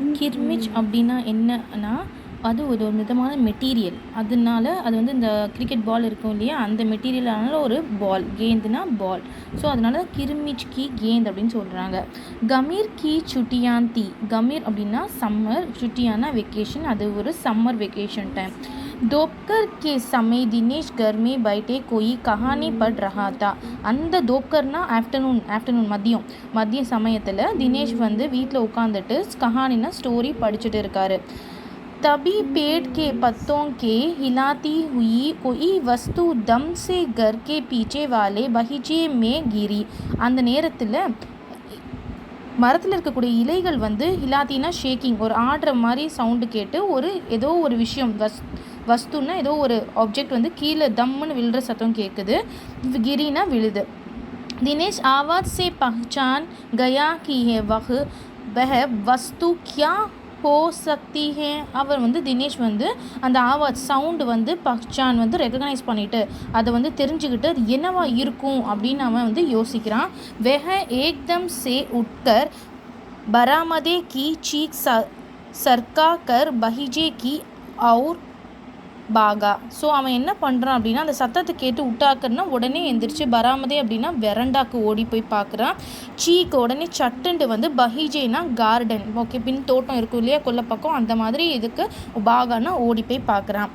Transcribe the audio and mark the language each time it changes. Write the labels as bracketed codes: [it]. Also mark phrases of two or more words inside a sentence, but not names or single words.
[ta] கிர்மிச் அப்படின்னா என்னன்னா, அது ஒரு விதமான மெட்டீரியல். அதனால அது வந்து இந்த [en] cricket ball [ta] இருக்கும் இல்லையா, அந்த மெட்டீரியலான ஒரு பால். கேந்துனா பால். ஸோ அதனால [hi] किरमिच की गेंद [ta] அப்படின்னு சொல்கிறாங்க. [hi] गर्मी की छुट्टियाँ थी. [ta] கமீர் அப்படின்னா சம்மர், சுட்டியானா வெக்கேஷன். அது ஒரு [en] summer vacation time. [hi] दोपहर के समय दिनेश घर में बैठे कोई कहानी पढ़ रहा था. [ta] அந்த தோப்கர்னா ஆஃப்டர்நூன் மதிய சமயத்தில் தினேஷ் வந்து வீட்டில் உட்காந்துட்டு கஹானினா ஸ்டோரி படிச்சுட்டு இருக்காரு. [hi] तभी पेड़ के पत्तों के हिलाती हुई कोई वस्तु दम से घर के पीछे वाले बगीचे में गिरी. [ta] அந்த நேரத்தில் மரத்தில் இருக்கக்கூடிய இலைகள் வந்து ஹிலாத்தினா ஷேக்கிங், ஒரு ஆடுற மாதிரி சவுண்டு கேட்டு ஏதோ ஒரு விஷயம் வஸ்துன்னா ஏதோ ஒரு ஆப்ஜெக்ட் வந்து கீழே தம்முன்னு விழுற சத்தம் கேட்குது. கிரினா விழுது. [hi] தினேஷ் ஆவாஸ் से पहचान गया कि वह वस्तु क्या हो सकती है. [ta] அவர் வந்து தினேஷ் வந்து அந்த ஆவாஸ் சவுண்டு வந்து பஹ்சான் வந்து ரெகக்னைஸ் பண்ணிவிட்டு அதை வந்து தெரிஞ்சுக்கிட்டு அது என்னவா இருக்கும் அப்படின்னு அவன் வந்து யோசிக்கிறான். [hi] वह एकदम से उठकर बरामदे की चीख सरका कर बगीचे की और பாகா. [ta] ஸோ அவன் என்ன பண்ணுறான் அப்படின்னா, அந்த சத்தத்தை கேட்டு உட்டாக்குன்னா உடனே எந்திரிச்சு பராமதே அப்படின்னா வெரண்டாக்கு ஓடி போய் பார்க்குறான். சீக்கு உடனே சட்டுண்டு வந்து பஹீஜேனா [en] garden, okay, [ta] பின் தோட்டம் இருக்கும் இல்லையா கொல்லை பக்கம், அந்த மாதிரி இதுக்கு பாகானா ஓடி போய் பார்க்குறான்.